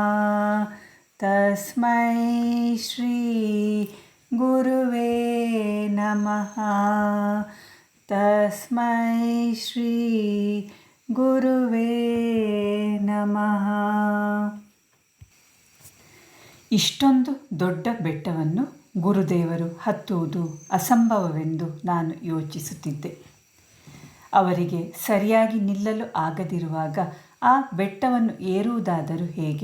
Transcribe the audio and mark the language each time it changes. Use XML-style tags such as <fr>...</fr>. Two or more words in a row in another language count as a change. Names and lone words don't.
<sa>ತಸ್ಮೈ ಶ್ರೀ ಗುರುವೇ ನಮಃ. ತಸ್ಮೈ ಶ್ರೀ ಗುರುವೇ ನಮಃ.</sa> <kn>ಇಷ್ಟೊಂದು ದೊಡ್ಡ ಬೆಟ್ಟವನ್ನು ಗುರುದೇವರು ಹತ್ತುವುದು ಅಸಂಭವವೆಂದು ನಾನು ಯೋಚಿಸುತ್ತಿದ್ದೆ. ಅವರಿಗೆ ಸರಿಯಾಗಿ ನಿಲ್ಲಲು ಆಗದಿರುವಾಗ ಆ ಬೆಟ್ಟವನ್ನು ಏರುವುದಾದರೂ ಹೇಗೆ?</kn>